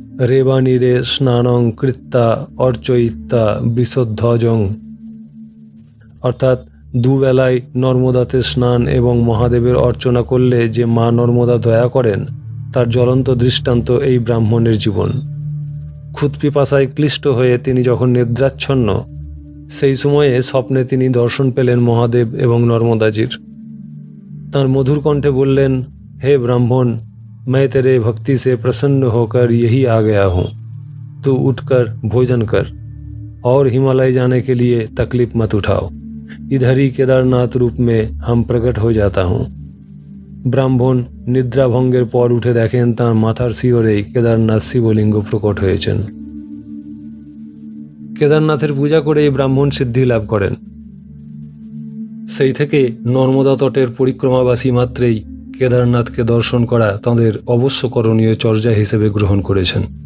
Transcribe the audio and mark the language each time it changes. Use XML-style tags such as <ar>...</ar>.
<sa>রেবা নীরে স্নানং কৃত্তা অর্চয়িত্তা বৃষধ্বজং,</sa> <bn>অর্থাৎ 2 বেলায় নর্মদাতে স্নান এবং মহাদেবের অর্চনা করলে যে মা নর্মদা দয়া করেন, তার জ্বলন্ত দৃষ্টান্ত এই ব্রাহ্মণের জীবন। ক্ষুৎপিপাসায় ক্লিষ্ট হয়ে তিনি যখন নিদ্রাচ্ছন্ন, সেই সময়ে স্বপ্নে তিনি দর্শন পেলেন মহাদেব এবং নর্মদাজির। তাঁর মধুর কণ্ঠে বললেন, হে ব্রাহ্মণ,</bn> <hi>मैं तेरे भक्ति से प्रसन्न होकर यही आ गया हूँ। तू उठकर भोजन कर और हिमालय जाने के लिए तकलीफ मत उठाओ। इधर ही केदारनाथ रूप में हम प्रकट हो जाता हूँ।</hi> <bn>ব্রাহ্মণ নিদ্রাভঙ্গের পর উঠে দেখেন তাঁর মাথার শিয়রেই কেদারনাথ শিবলিঙ্গ প্রকট হয়েছেন। কেদারনাথের পূজা করে এই ব্রাহ্মণ সিদ্ধি লাভ করেন। সেই থেকে নর্মদা তটের পরিক্রমাবাসী মাত্রেই কেদারনাথকে দর্শন করা তাঁদের অবশ্য করণীয় চর্যা হিসেবে গ্রহণ করেছেন।</bn>